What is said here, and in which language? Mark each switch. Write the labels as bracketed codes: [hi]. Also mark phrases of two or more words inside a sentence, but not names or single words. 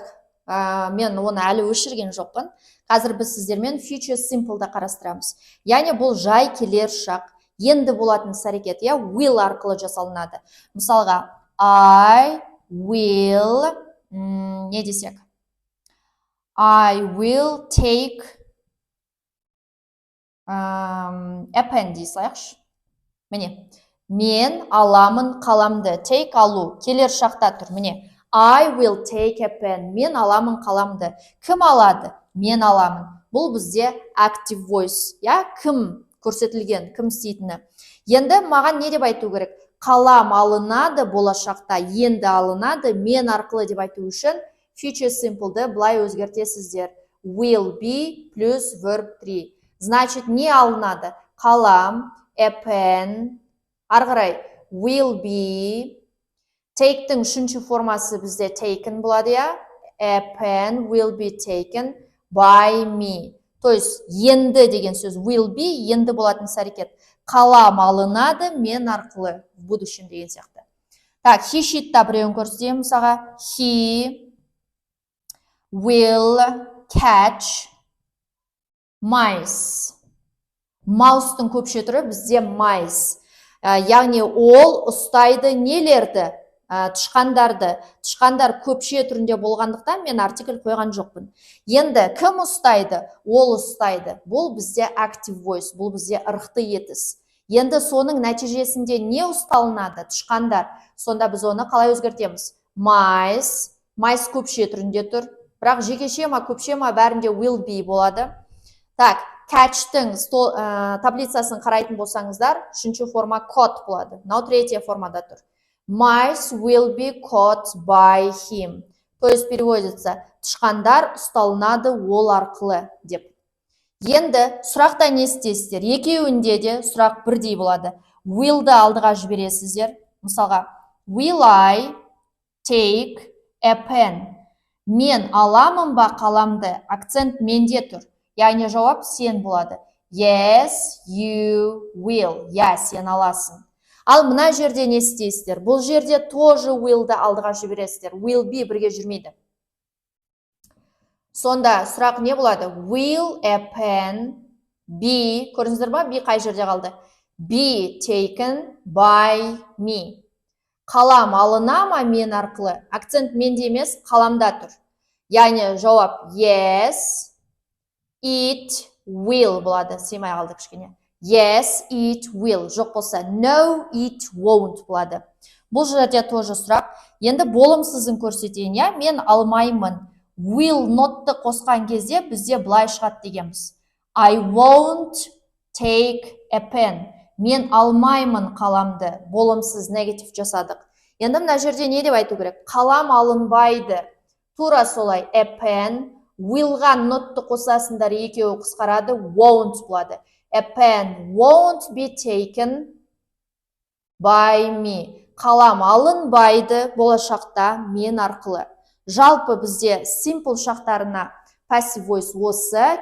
[kk] Мен оны әлі өшірген жоқпын. Қазір біз сіздермен [en] future simple'ды [kk] қарастырамыз. Яғни бұл жай келер шақ. Енді болатын іс-әрекет, will арқылы жасалынады. Мысалға, [en] I will, [kk] не десек? [en] I will take a pen [kk] дей салайықшы. Міне, мен аламын қаламды. Take алу, келер шақта тұр. Міне, [en] I will take a pen. [kk] Мен аламын қаламды. Кім алады? Мен аламын. Бұл бізде [en] active voice. [kk] Кім көрсетілген, кім істейтіні. Енді маған не деп айту керек? Қалам алынады болашақта, енді алынады, мен арқылы деп айту үшін [en] future simple'ды [kk] былай өзгертесіздер. [en] Will be [kk] плюс verb 3. Значит, не алынады? Қалам, [en] a pen, [kk] арғарай, [en] will be, [kk] take'тің үшінші формасы бізде taken болады, [en] a pen will be taken by me. [ru] То есть, [kk] енді деген сөз [en] will be, [kk] енді болатын іс-әрекет. Қалам алынады, мен арқылы, [ru] в будущем [kk] деген сияқты. Так, [en] he sheet'та [kk] біреуін көрсетемін мысалға. [en] He will catch mice. [kk] Маустың көпше түрі бізде mice. Яғни ол ұстайды нелерді? Тышқандарды. Тышқандар көпше түрінде болғандықтан мен артикль қойған жоқпын. Енді кім ұстайды? Ол ұстайды. Бұл бізде [en] active voice, [kk] бұл бізде ырықты етіс. Енді соның нәтижесінде не ұсталынады? Тышқандар. Сонда біз оны қалай өзгертеміз? Mice. Mice көпше түрінде тұр. Бірақ жекеше ма, көпше ма бәрінде [en] will be [kk] болады. Так, catch-тің таблицасын қарайтын болсаңыздар, үшінші форма caught болады. Мынау третья формада тұр. [en] Mice will be caught by him. [ru] То есть переводится, [kk] тышқандар ұсталынады ол арқылы деп. Енді сұрақта не істейсіздер? Екеуінде де сұрақ бірдей болады. Will-ды алдыға жібересіздер. Мысалға, [en] will I take a pen? [kk] Мен аламын ба қаламды? Акцент менде тұр. Яғни жауап сен болады. [en] Yes, you will. [kk] Сен аласың. Ал мына жерде не істейсіздер? Бұл жерде тоже will-ды алдыға жібересіздер. [en] Will be [kk] бірге жүрмейді. Сонда сұрақ не болады? [en] Will a pen be, [kk] көрдіңіздер ма? Be қай жерде қалды? [en] Be taken by me. [kk] Қалам алына ма мен арқылы? Акцент менде емес, қаламда тұр. Яғни жауап [en] yes, it will [kk] болады. Сыймай қалды кішкене. [en] Yes, it will. [kk] Жоқ болса, [en] no, it won't болады. [kk] Бұл жерде тоже сұрақ. Енді болымсызын көрсетейін, мен алмаймын. [en] Will not'ты [kk] қосқан кезде бізде былай шығады дегенбіз. [en] I won't take a pen. [kk] Мен алмаймын қаламды. Болымсыз негатив жасадық. Енді мына жерде не деп айту керек? Қалам алынбайды. Тура солай. [en] A pen. [kk] Willға not'ты қосасындар екеуі қысқарады. Won't болады. [en] A pen won't be taken by me. [kk] Қалам алынбайды болашақта мен арқылы. Жалпы бізде simple шақтарына [en] passive voice [kk] осы.